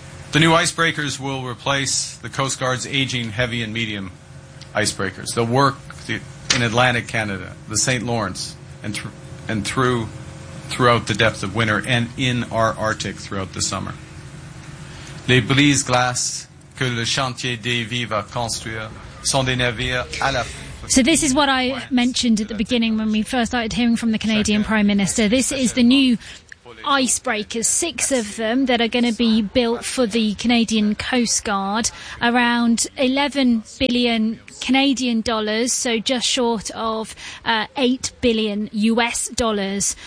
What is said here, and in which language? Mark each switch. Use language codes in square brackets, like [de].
[en] The new icebreakers will replace the Coast Guard's aging heavy and medium icebreakers. They'll work in Atlantic Canada, the St. Lawrence, and throughout the depth of winter and in our Arctic throughout the summer. [fr] Les brises glaces que le chantier des vies va construire sont des navires à la. [en] So this is what I mentioned at the beginning when we first started hearing from the Canadian Prime Minister. This is the new icebreakers, six of them that are going to be built for the Canadian Coast Guard, around $11 billion Canadian dollars, so just short of $8 billion US dollars.